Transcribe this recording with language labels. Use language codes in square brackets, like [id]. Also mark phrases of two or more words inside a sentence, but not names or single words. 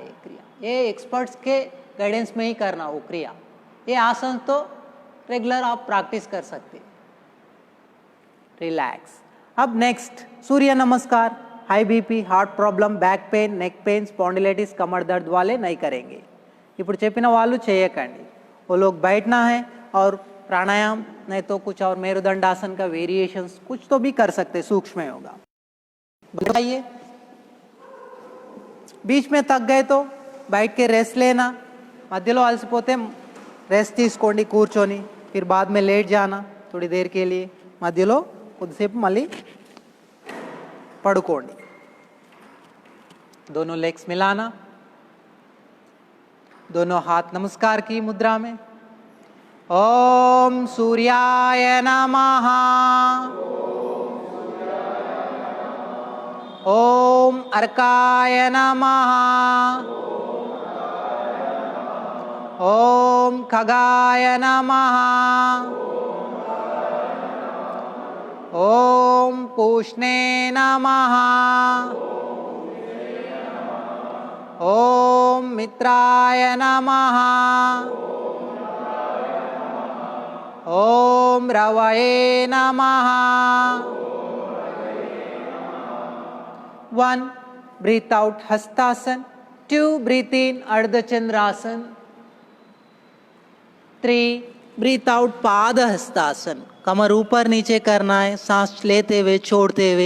[hi] ये एक्सपर्ट्स के गाइडेंस में ही करना वो क्रिया। ये आसन तो रेगुलर आप प्रैक्टिस कर सकते। रिलैक्स। अब नेक्स्ट सूर्य नमस्कार। [en] high BP, heart problem, back pain, neck pain, spondylitis, [hi] कमर दर्द वाले नहीं करेंगे। [te] ఇప్పుడు చెప్పిన వాళ్ళు చేయకండి। [hi] वो लोग बैठना है और प्राणायाम नहीं तो कुछ और मेरुदंडासन का वेरिएशंस कुछ तो भी कर सकते। सूक्ष्म योगा बताइए। बीच में थक गए तो बैठ के रेस्ट लेना। [te] మధ్యలో అలసిపోతే రెస్ట్ తీసుకోండి కూర్చొని। [hi] फिर बाद में लेट जाना थोड़ी देर के लिए। [te] మధ్యలో కొద్దిసేపు మళ్ళీ పడుకోండి। [hi] दोनों लेग्स मिलाना। दोनों हाथ नमस्कार की मुद्रा में। [sa] ओम सूर्याय नमः। ओम अर्काय नमः। ओम खगाय नमः। ओम पूष्णे नमः। ओम मित्राय नमः। ओम रवये नमः। [en] 1 breathe out हस्तासन। 2 breathe in अर्धचंद्रासन। 3 breathe out पाद हस्तासन। [hi] कमर ऊपर नीचे करना है, सांस लेते हुए छोड़ते हुए।